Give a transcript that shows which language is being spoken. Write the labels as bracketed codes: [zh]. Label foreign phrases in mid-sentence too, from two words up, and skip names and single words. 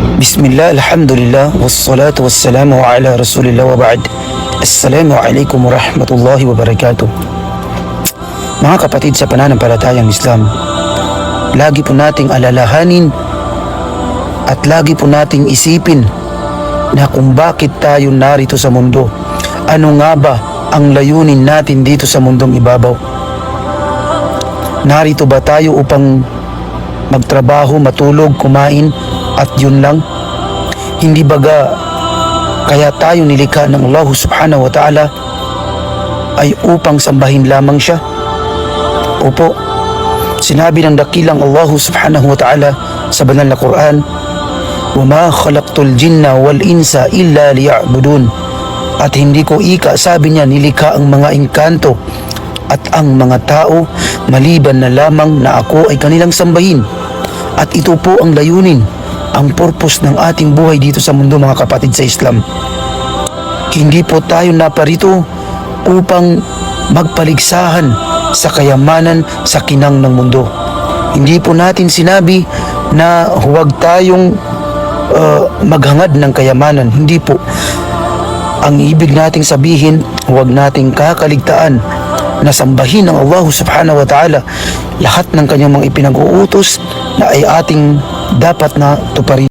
[ar] بسم الله، الحمد لله، والصلاة والسلام على رسول الله وبعد. السلام عليكم ورحمة الله وبركاته. [tl] Mga kapatid sa pananampalatayang Islam, lagi po nating alalahanin at lagi po nating isipin na kung bakit tayo narito sa mundo. Ano nga ba ang layunin natin dito sa mundong ibabaw? Narito ba tayo upang magtrabaho, matulog, kumain at yun lang? Hindi baga kaya tayo nilikha ng [ar] الله سبحانه وتعالى [tl] ay upang sambahin lamang siya? Opo, sinabi ng dakilang [ar] الله سبحانه وتعالى [tl] sa banal na Quran, [ar] وَمَا خَلَقْتُ الْجِنَّ وَالْإِنسَ إِلَّا لِيَعْبُدُونَ. [tl] At hindi ko sabi niya, nilikha ang mga engkanto at ang mga tao maliban na lamang na ako ay kanilang sambahin. At ito po ang layunin, ang purpose ng ating buhay dito sa mundo, mga kapatid sa Islam. Hindi po tayo naparito upang magpaligsahan sa kayamanan sa kinang ng mundo. Hindi po natin sinabi na huwag tayong maghangad ng kayamanan. Hindi po. Ang ibig nating sabihin, huwag nating kakaligtaan na sambahin ng [ar] الله سبحانه وتعالى [tl] lahat ng kanyang mga ipinag-uutos na ay ating dapat na tuparin.